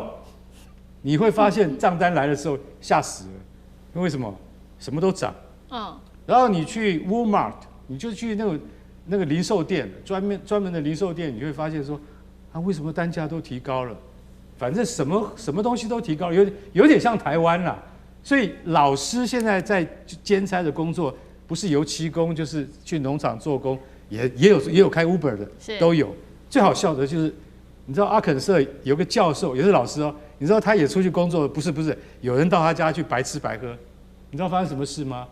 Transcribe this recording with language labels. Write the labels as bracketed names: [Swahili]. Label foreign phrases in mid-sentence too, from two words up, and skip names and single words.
[Chinese] 你會發現賬單來的時候嚇死了，因為為什麼？什麼都漲。然後你去 Walmart， 你就去那個零售店，專門的零售店，你會發現說，為什麼單價都提高了？反正什麼東西都提高了，有點像台灣啦。所以老師現在在兼差的工作，不是油漆工，就是去農場做工，也有開 Uber 的，都有。最好笑的就是，你知道阿肯色有個教授也是老師哦，你知道他也出去工作，不是，有人到他家去白吃白喝，你知道發生什麼事嗎？